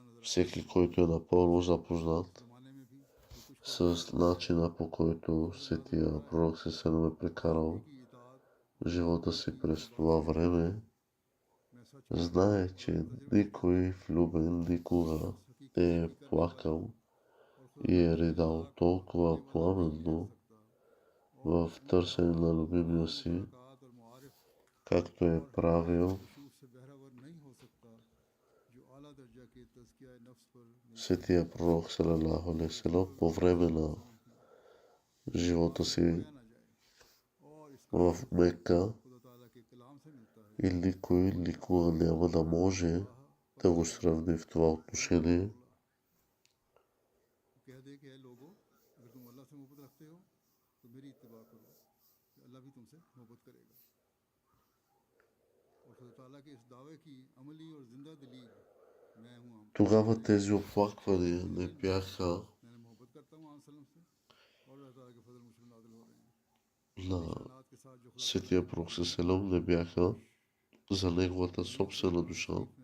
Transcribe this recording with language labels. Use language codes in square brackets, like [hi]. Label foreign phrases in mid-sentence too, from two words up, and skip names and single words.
[bg] Всеки, който е напълно запознат с начина, по който светия пророк Сесенов е прекарал живота си през това време, знае, че никой влюбен никога не е плакал и е ридал толкова пламенно в търсене на любимия си, както е правил светия пророк [ar] صلى الله عليه وسلم [bg] по време на живота си в Мека, и никой никога няма да може да го сравни в това отношение. Тогава тези оплаквания не бяха на светия пророк салалаху, не бяха за неговата собствена душа,